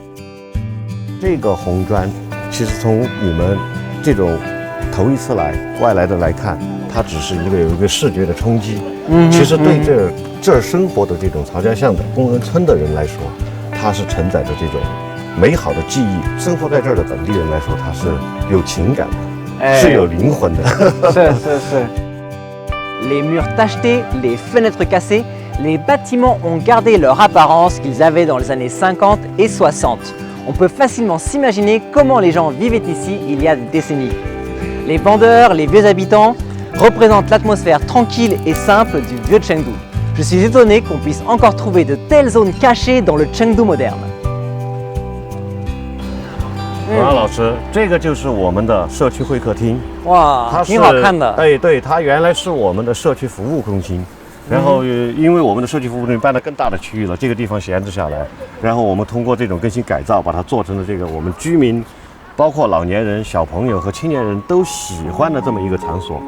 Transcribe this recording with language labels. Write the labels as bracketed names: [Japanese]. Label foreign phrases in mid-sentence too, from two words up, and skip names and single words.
[Chinese] 这个红砖，其实从你们这种头一次外来的来看，它只是有一个视觉的冲击。其实对这儿生活的这种曹家巷的工人村的人来说，它是承载着这种美好的记忆。生活在这儿的本地人来说，它是有情感的，是有灵魂的。 [French] 是。Les murs tachetés, les fenêtres cassées, les bâtiments ont gardé leur apparence qu'ils avaient dans les années 50 et 60. On peut facilement s'imaginer comment les gens vivaient ici il y a des décennies. Les vendeurs, les vieux habitants représentent l'atmosphère tranquille et simple du vieux Chengdu. Je suis étonné qu'on puisse encore trouver de telles zones cachées dans le Chengdu moderne. [Chinese] 王老师，这个就是我们的社区会客厅。哇，挺好看的。对，它原来是我们的社区服务中心，然后因为我们的社区服务中心搬到更大的区域了，这个地方闲置下来，然后我们通过这种更新改造，把它做成了这个我们居民，包括老年人、小朋友和青年人都喜欢的这么一个场所。